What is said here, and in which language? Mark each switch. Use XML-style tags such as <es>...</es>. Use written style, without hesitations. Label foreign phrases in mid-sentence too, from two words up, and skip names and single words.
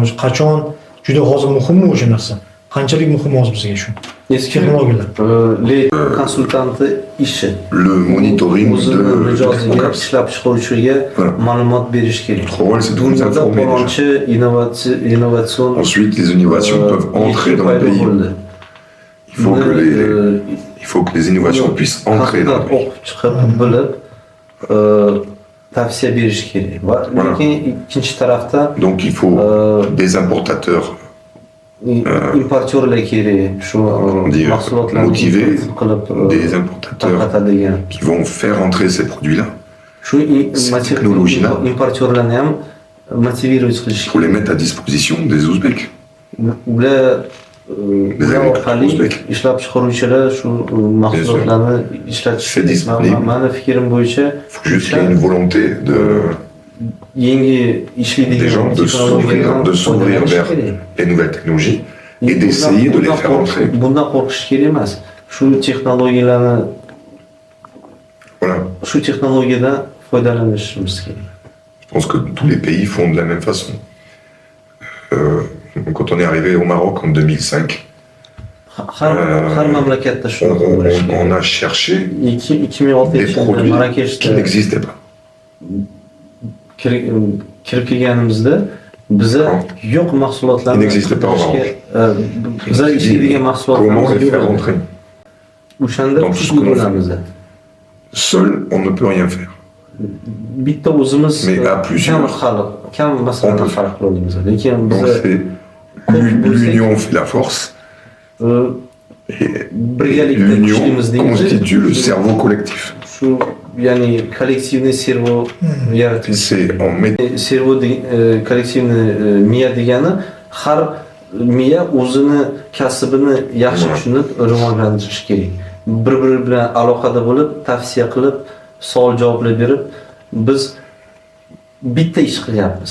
<uz>O'zi qachon juda hozir muhimmi o'sha narsa? Qanchalik muhim hozir bizga shu Eski texnologiyalar? konsultanti ishi</uz> <fr>Le monitoring</fr> <uz>o'zini</uz> <fr>de</fr> <uz>mijoziga</uz> <fr>programme.</fr> <uz>ishlab chiqaruvchiga ma'lumot berish kerak.</uz> <fr>Notre rôle, c'est de vous</fr> <uz>Dunyoda</uz> <fr>informer déjà.</fr> <uz>birinchi innovatsion</uz> <fr>Ensuite, les innovations peuvent entrer dans le pays. Il faut que les innovations puissent entrer dans le pays.</fr> <uz>o'qib chiqib bilib tavsiya berish kerak. Va lekin ikkinchi tarafda</uz> <fr>Donc il faut des importateurs</fr> <uz>importyorlar kerak. Shu</uz> <fr>dire,</fr> <uz>mahsulotlarni</uz> <fr>motiver</fr> <uz>qilib</uz> <fr>des importateurs</fr> <uz>tarqatadigan.</uz> <fr>qui vont faire entrer ces produits-là.</fr> <uz>Shu texnologiyalar importyorlarni ham motivirovать qilish</uz> <fr>Il faut les mettre à disposition des Ouzbeks.</fr> <uz>ular</uz> <fr>Des</fr> <uz>orqali o'zbek. ishlab chiqaruvchilar shu mahsulotlarni ishlatish</uz> <fr>C'est disponible.</fr> <uz>mani fikrim bo'yicha</uz> <fr>Il faut juste qu'il y ait une volonté</fr> <uz>yangi</uz> <fr>des</fr> <uz>ishlaydigan</uz> <fr>gens de s'ouvrir vers les nouvelles technologies et d'essayer de les faire entrer.</fr> <uz>Bundan qo'rqish kerak emas. Shu texnologiyalarni</uz> <fr>Voilà.</fr> <uz>shu texnologiyadan foydalanishimiz kerak.</uz> <fr>Je pense que tous les pays font de la même façon. Quand on est arrivé au Maroc en 2005,</fr> <uz>Har mamlakatda shunaqa bo'lishi kerak.</uz> <fr>on a cherché</fr> <uz>2006</uz> <fr>des</fr> <uz>yilda</uz> <fr>produits qui</fr> <uz>Marokashda</uz> <fr>n'existaient pas.</fr> <uz>kirib kelganimizda biza yo'q mahsulotlarni</uz> <fr>Il n'existait pas en Maroc.</fr> <uz>biza ishlaydigan mahsulotlarimiz</uz> <fr>Comment les faire</fr> <uz>yo'q edi.</uz> <fr>entrer?</fr> <uz>O'shanda</uz> <fr>Donc,</fr> <uz>kuchli bo'lamiz.</uz> <fr>Seul, on ne peut rien faire.</fr> <uz>Bitta o'zimiz</uz> <fr>Mais à plusieurs,</fr> <uz>kam masalani</uz> <fr>on peut</fr> <uz>hal qila olamiz. Lekin</uz> <fr>Donc</fr> <uz>biza</uz> <fr>c'est l'union fait la force et</fr> <uz>birgalikda</uz> <fr>l'union</fr> <uz>kuchlimiz deymiz.</uz> <fr>constitue le cerveau collectif.</fr> <uz>Shu ya'ni kollektivniy servo yaratib</uz> <fr>C'est en mettant</fr> <uz>servo kollektivniy miya degani har miya o'zini kasbini yaxshi tushunib rivojlantirish kerak. Bir-biri bilan aloqada bo'lib, tavsiya qilib, savol-javoblar berib, biz bitta ish qilyapmiz.</uz>